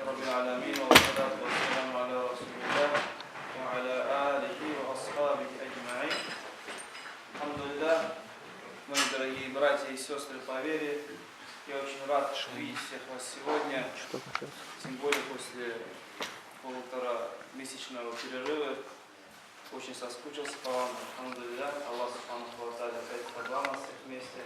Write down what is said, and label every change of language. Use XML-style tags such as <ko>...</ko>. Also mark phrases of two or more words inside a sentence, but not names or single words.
<ar>العالمين والصلاة والسلام على رسول الله وعلى آله وأصحابه أجمعين.</ar> <ru>Алхамдулилля, мои дорогие братья и сестры по вере, я очень рад видеть всех вас сегодня, тем более после полуторамесячного перерыва. Очень соскучился по вам. Алхамдулилля, Аллах</ru> <ar>سبحانه وتعالى</ar> <ru>опять собрал нас всех вместе.</ru>